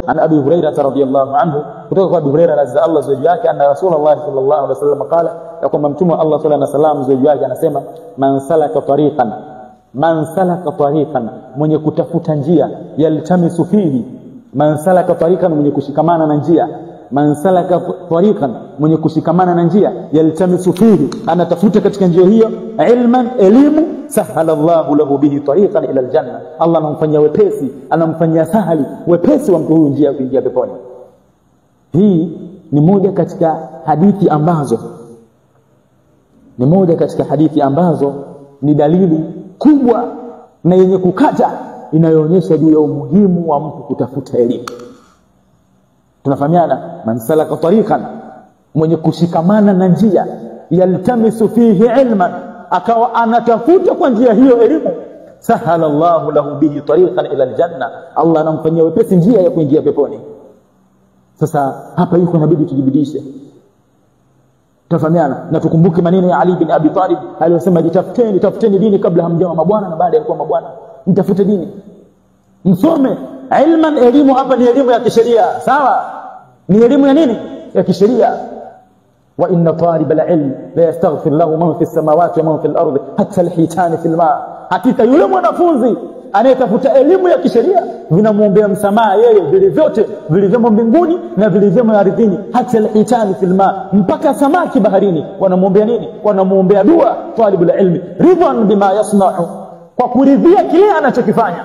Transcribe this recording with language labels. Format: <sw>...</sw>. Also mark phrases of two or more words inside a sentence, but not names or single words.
<ar>عن أبي هريرة رضي الله عنه,</ar> <sw>kutoka kwa Abu Hurairah</sw> <ar>رضي الله زوجي yake, أن رسول الله صلى الله عليه وسلم قال,</ar> <sw>ya kwamba mtume Allah</sw> <ar>صلى الله عليه وسلم</ar> <sw>zawji yake anasema,</sw> <ar>man سلك طريقا,</ar> <sw>mwenye kutafuta njia,</sw> <ar>يلتمس فيه, من سلك طريقا,</ar> <sw>mwenye kushikamana na njia,</sw> <ar>من سلك طريقا,</ar> <sw>mwenye kushikamana na njia,</sw> <ar>يلتمس فيه,</ar> <sw>anatafuta katika njia hiyo, ilman, elimu,</sw> <ar>سهل الله له به طريقا إلى الجنة,</ar> <sw>Allah anamfanyia wepesi, anamfanyia sahali wepesi wa mtu huyu njia ya kuingia peponi. Hii ni moja katika hadithi ambazo ni dalili kubwa na yenye kukata inayoonyesha juu ya umuhimu wa mtu kutafuta elimu. Tunafahamiana,</sw> <ar>من سلك طريقا,</ar> <sw>mwenye kushikamana na njia,</sw> <ar>يلتمس فيه علما,</ar> <sw>akawa anatafuta kwa njia hiyo elimu,</sw> <ar>سهل الله له به طريقا إلى الجنة,</ar> <sw>Allah anamfanyia wepesi njia ya kuingia peponi. Sasa hapa yuko inabidi tujibidishe. Tunafahamiana, na tukumbuke maneno ya Ali bin Abi Talib aliyosema, tafuteni dini kabla hamjawa mabwana na baada ya kuwa mabwana. Mtafute dini, msome ilman. Elimu hapa ni elimu ya kisheria, sawa? Ni elimu ya nini? Ya kisheria.</sw> <ar>وإن طالب العلم ليستغفر له من في السماوات ومن في الأرض حتى الحيتان في الماء.</ar> <sw>Hakika yule mwanafunzi anayetafuta elimu ya kisheria vinamuombea msamaha yeye vile vyote vilivyomo mbinguni na vilivyomo ardhini, hata</sw> <ar>الحيتان في الماء,</ar> <sw>mpaka samaki baharini wanamuombea nini? Wanamuombea dua</sw> <ar>طالب العلم رضا بما يصنع,</ar> <sw>kwa kuridhia kile anachokifanya.</sw>